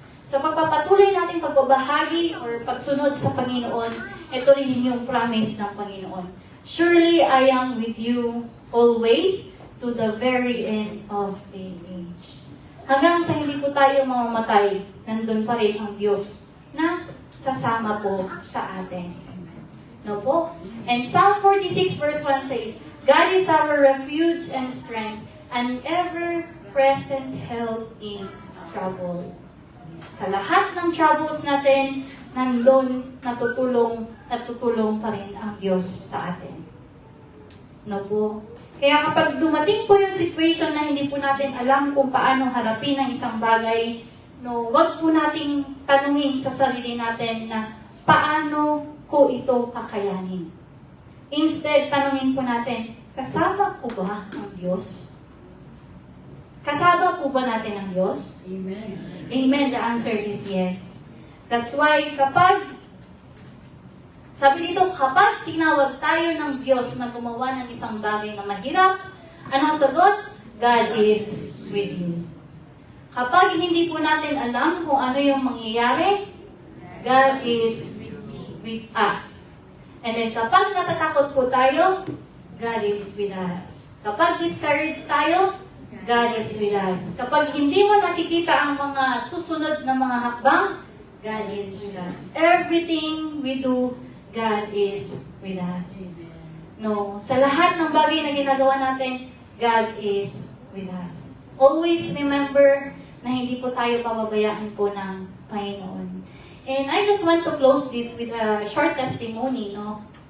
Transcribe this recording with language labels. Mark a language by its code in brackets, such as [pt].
[tl] Sa pagpapatuloy natin pagbabahagi or pagsunod sa Panginoon, ito rin yung promise ng Panginoon. [en] Surely I am with you always to the very end of the age. [tl] Hanggang sa hindi po tayo mamamatay, nandun pa rin ang Diyos na sasama po sa atin. No po? [en] And Psalm 46 verse 1 says, God is our refuge and strength, an ever-present help in trouble. [tl] Sa lahat ng troubles natin, nandun natutulong pa rin ang Diyos sa atin. No po? Kaya kapag dumating po yung situation na hindi po natin alam kung paano harapin ang isang bagay, no, wag po nating tanungin sa sarili natin na paano ko ito kakayanin. Instead, tanungin po natin, kasama po ba ang Diyos? Kasama po ba natin ang Diyos? [en] Amen. Amen. The answer is yes. That's why [tl] sabi dito, kapag tinawag tayo ng Diyos na gumawa ng isang bagay na mahirap, anong sagot? [en] God is with you. [tl] Kapag hindi po natin alam kung ano yung mangyayari, [en] God is with us. And then [tl] kapag natatakot po tayo, [en] God is with us. Kapag discouraged tayo, God is with us. [tl] Kapag hindi mo nakikita ang mga susunod na mga hakbang, [en] God is with us. Everything we do, God is with us. [tl] No, sa lahat ng bagay na ginagawa natin, [en] God is with us. Always remember [tl] na hindi po tayo pababayaan po ng Panginoon. [en] And I just want to close this with a short testimony, no?